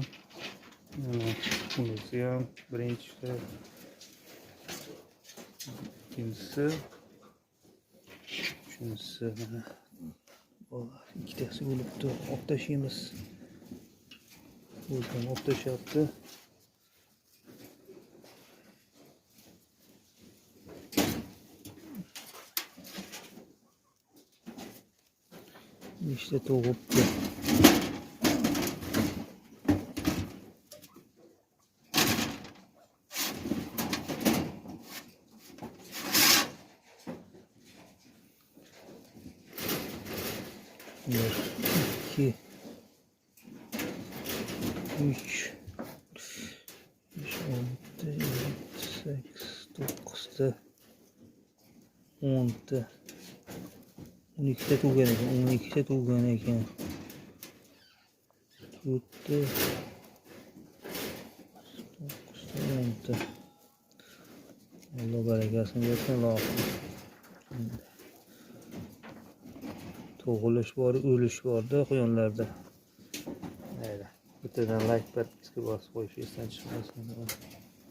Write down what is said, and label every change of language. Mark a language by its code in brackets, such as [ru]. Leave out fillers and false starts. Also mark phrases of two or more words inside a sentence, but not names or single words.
[uz] Bunisi ham birinchisi, ikkinchisi, uchinchisi. Mana ikkitasi o'libdi. Olib tashlaymiz. O'zim olib tashyapti. İşte tug'ibdi. [tr] Bir, iki, üç, beş, altı, yedi, sekiz, dokuzda, 10'da. [uz] 12'de tug'gan ekan, 12'de tug'gan ekan. [tr] 4'te, 9'da, 10'da. [uz] Allah barakasini bersin, Allohim. Tug'ilish bor, o'lish bor-da quyonlarda. Mayli. Bittadan like, podpiska bosib qo'yish esdan chiqmasin.